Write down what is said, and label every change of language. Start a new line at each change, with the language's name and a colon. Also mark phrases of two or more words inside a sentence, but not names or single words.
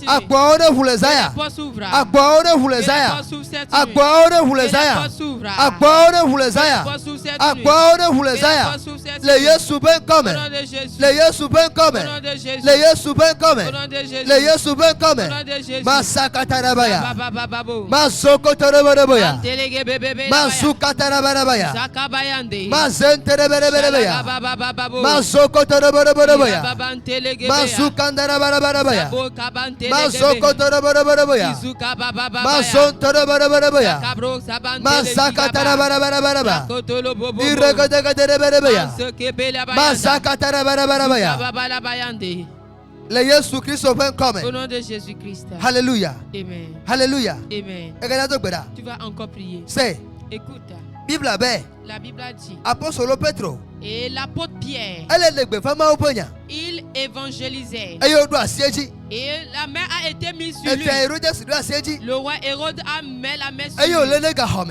French: Que les portes s'ouvrent. Que les portes s'ouvrent cette nuit. Que les portes s'ouvrent. Que les portes s'ouvrent cette nuit. Que les portes s'ouvrent cette nuit. Au nom de Jésus. Au nom de Jésus. Au nom de Jésus. Au nom de Jésus. Masakatarabaya. Babababo. Masokotoroboya. Delege bebebe. Masukatarabaya. Zakabayande. Mazenterebereberebeya. Babababo. Masokotoroboya. Babantelege. Masukandarabarabaya. Bokabantelege. Masokotoroboya. Izuka bababa. Masontorabarabaya. Kabro sabantelege. Masakatarabarabara. Kotolo bobo. Iregadegadereberebeya. Masakatarabarabaya. Babalabayande. Le Yesu Christ come. Au nom de Jésus-Christ. Hallelujah. Amen. Hallelujah. Amen. Tu vas encore prier. C'est. Écoute.
Lingala: Bible abe.
French: La Bible a dit.
Lingala: Apostole Petro.
French: Et l'apôtre Pierre. Il évangélisait. Et la main a été mise sur lui. Le roi Hérode a mis la main sur lui.